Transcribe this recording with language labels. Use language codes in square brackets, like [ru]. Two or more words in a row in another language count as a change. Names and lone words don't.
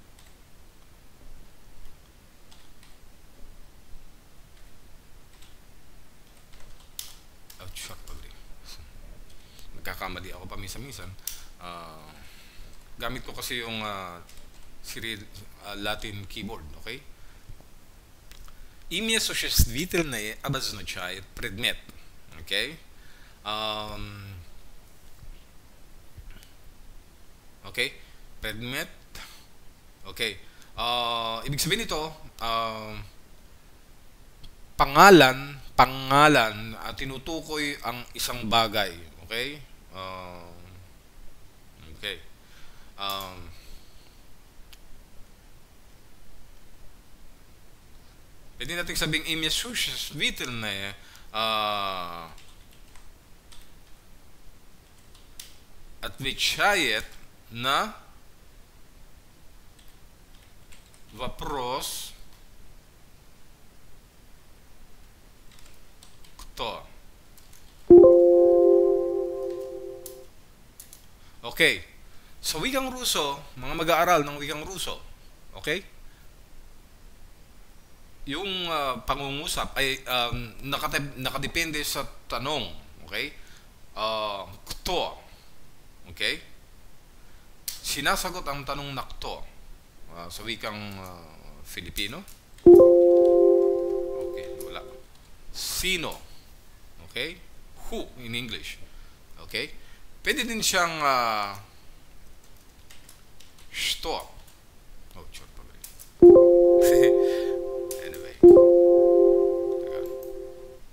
[tl] Ouch, nagkakamali ako paminsan-minsan. Gamit ko kasi yung Latin keyboard, okay? [ru] Ім'я существительное обозначает предмет. [en] Okay? Okay? [ru] Предмет. [tl] Okay. Ibig sabihin nito, pangalan, tinutukoy ang isang bagay. Okay? Okay. Pwede natin sabing [ru] ім'я существительное отвечает на вопрос кто. [tl] Okay. Sa wikang Ruso, mga mag-aaral ng wikang Ruso, okay? Yung pangungusap ay nakadepende sa tanong. Okay? Kto. Okay? Sinasagot ang tanong na kto sa wikang Filipino. Okay, wala. Sino. [en] Okay? Who in English. [tl] Okay? Pwede din siyang что. [ru] Oh, черт побери. [tl] Anyway. Teka.